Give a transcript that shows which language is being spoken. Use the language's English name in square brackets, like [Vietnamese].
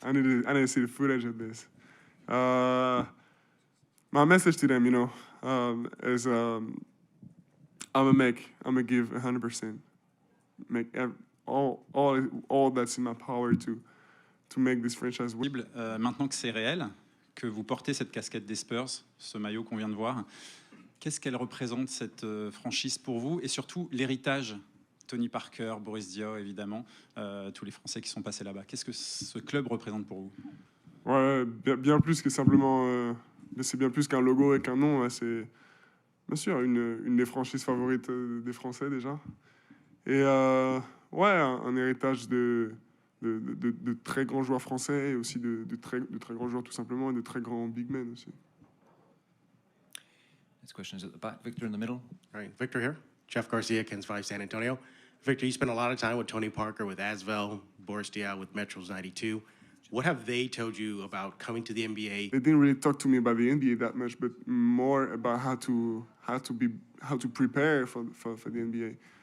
[English] I need to see the footage of this. My message to them, is I'm gonna give 100%, make all that's in my power to make this franchise win. [French] Maintenant que c'est réel, que vous portez cette casquette des Spurs, ce maillot qu'on vient de voir, qu'est-ce qu'elle représente, cette franchise pour vous, et surtout l'héritage, Tony Parker, Boris Diaw évidemment, tous les Français qui sont passés là-bas. Qu'est-ce que ce club représente pour vous? Ouais, bien plus que simplement, c'est bien plus qu'un logo et qu'un nom. C'est bien sûr une des franchises favorites des Français déjà. Et un héritage de très grands joueurs français et aussi de très grands joueurs tout simplement et de très grands big men aussi. [English] Next question is at the back. Victor in the middle. All right, Victor here. Jeff Garcia, KENS 5 San Antonio. Victor, you spent a lot of time with Tony Parker, with Asvel, Boris Diaw, with Metro's 92. What have they told you about coming to the NBA? They didn't really talk to me about the NBA that much, but more about how to prepare for the NBA.